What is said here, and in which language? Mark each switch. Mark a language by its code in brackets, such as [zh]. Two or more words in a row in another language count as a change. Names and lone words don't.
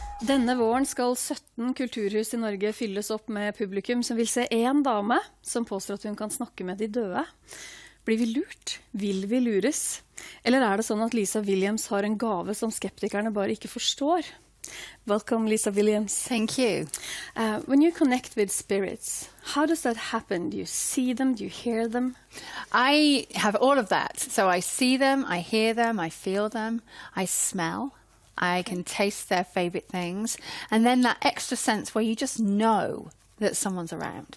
[no] Denne våren skal 17 kulturhus i Norge fylles opp med publikum som vil se en dame som påstår at hun kan snakke med de døde. Blir vi lurt? Vil vi lures? Eller er det sånn at Lisa Williams har en gave som skeptikerne bare ikke forstår? [en] Welcome, Lisa Williams. Thank you. When you connect with spirits, how does that happen? Do you see them? Do you hear them? I have all of that. So I see them, I hear them, I feel them, I smell. I can taste their favorite things. And then that extra sense where you just know that someone's around.